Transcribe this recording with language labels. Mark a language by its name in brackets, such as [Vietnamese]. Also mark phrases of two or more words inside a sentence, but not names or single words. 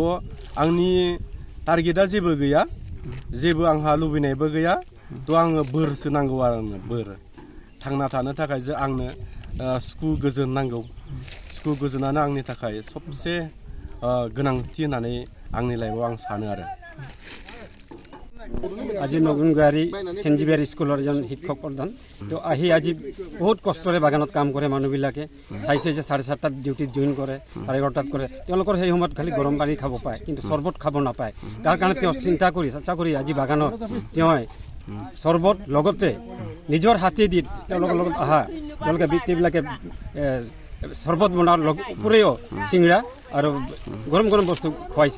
[Bodo] आंनि टारगेटआ जेबो गैया, जेबो आंहा लुबैनायबो गैया। आङो बोरसो नांगौ आरो बोर थांना थानो थाखाय आंनो सुखु गोजोन नांगौ। सुखु गोजोनानो आंनि थाखाय सबसे गोनांथि होननानै आंनि लाइफआव आं सानो आरो। [Assamese] আজি নবীন গয়াৰী সেণ্ট জেভিয়াৰ স্কুলৰ এজন শিক্ষক প্ৰধান। আজি বহুত কষ্টৰে বাগানত কাম কৰে মানুহবিলাকে। চাইছে যে 7:30 ডিউটিত জইন কৰে, 11:30 কৰে। তেওঁলোকৰ সেই সময়ত খালি গৰম পানী খাব পায়, কিন্তু চৰ্বত খাব নাপায়। তাৰ কাৰণে তেওঁ চেষ্টা কৰি আজি বাগানত তেওঁ চৰ্বত লগতে নিজৰ হাতেদি তেওঁলোকৰ লগত তেওঁলোকে ব্যক্তিবিলাকে চৰ্বত বনোৱাৰ উপৰিও চিংৰা আৰু গৰম বস্তু খুৱাইছে।